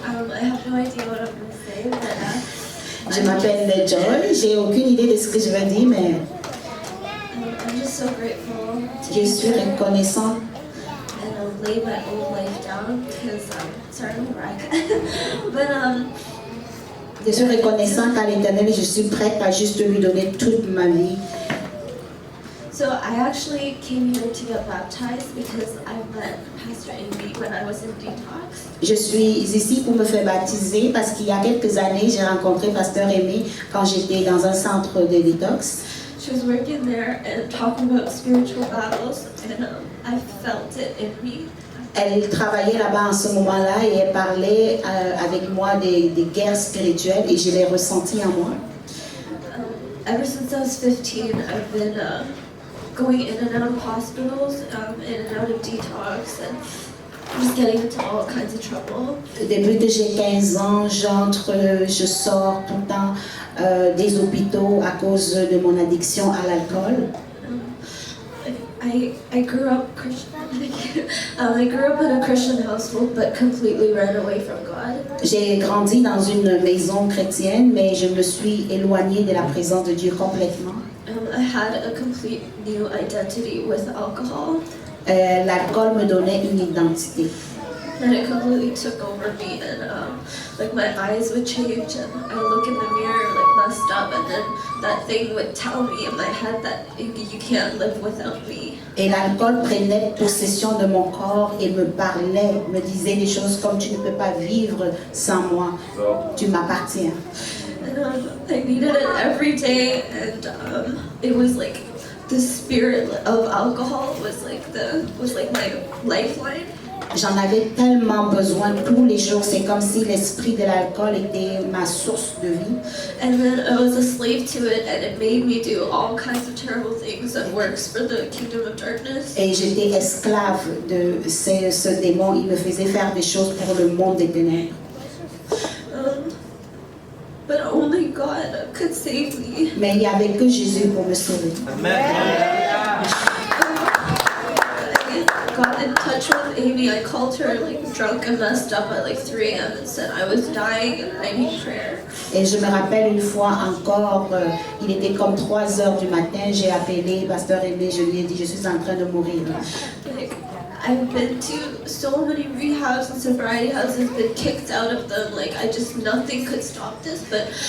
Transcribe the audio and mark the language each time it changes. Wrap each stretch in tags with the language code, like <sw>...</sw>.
<en>I have no idea what I'm going to say, but</en> <fr>Je m'appelle Joy. J'ai aucune idée de ce que je vais dire, mais</fr> <en>I'm just so grateful</en> <fr>je suis reconnaissante</fr> <en>and lay my old life down because sorry, I'm wreck. But</en> <fr>Je suis reconnaissante à l'Éternel et je suis prête à juste lui donner toute ma vie.</fr> <en>so I actually came here to get baptized because I met Pastor Amy when I was in detox.</en> <fr>Je suis ici pour me faire baptiser parce qu'il y a quelques années, j'ai rencontré Pasteur Aimé quand j'étais dans un centre de détox.</fr> <en>She was working there and talking about spiritual battles, and I felt it in me.</en> <fr>Elle travaillait là-bas en ce moment-là et elle parlait avec moi des guerres spirituelles et je l'ai ressenti en moi.</fr> <en>Ever since I was 15, I've been going in and out of hospitals, in and out of detox, and just getting into all kinds of trouble.</en> <fr>Depuis que j'ai 15 ans, je sors tout le temps des hôpitaux à cause de mon addiction à l'alcool.</fr> <en>I grew up Christian. I grew up in a Christian household, but completely ran away from God.</en> <fr>J'ai grandi dans une maison chrétienne, mais je me suis éloignée de la présence de Dieu complètement.</fr> <en>I had a complete new identity with alcohol,</en> <fr>L'alcool me donnait une identité.</fr> <en>and it completely took over me. And like my eyes would change, and I would look in the mirror like messed up, and then that thing would tell me in my head that you can't live without me.</en> <fr>Et l'alcool prenait possession de mon corps et me parlait, me disait des choses comme tu ne peux pas vivre sans moi, tu m'appartiens.</fr> <en>And I needed it every day, and it was like the spirit of alcohol was like my lifeline.</en> <fr>J'en avais tellement besoin tous les jours, c'est comme si l'esprit de l'alcool était ma source de vie.</fr> <en>And then I was a slave to it, and it made me do all kinds of terrible things and works for the kingdom of darkness.</en> <fr>Et j'étais esclave de ce démon, il me faisait faire des choses pour le monde des ténèbres.</fr> <en>But only God could save me.</en> <fr>Mais il n'y avait que Jésus pour me sauver.</fr> <en>I got in touch with Amy. I called her like drunk and messed up at like 3 a.m. and said I was dying and I need prayer.</en> <fr>Et je me rappelle une fois encore, il était comme 3 heures du matin, j'ai appelé Pasteur Aimé, je lui ai dit je suis en train de mourir.</fr> <en>Like, I've been to so many rehabs and sobriety houses, been kicked out of them. Like nothing could stop this, but</en>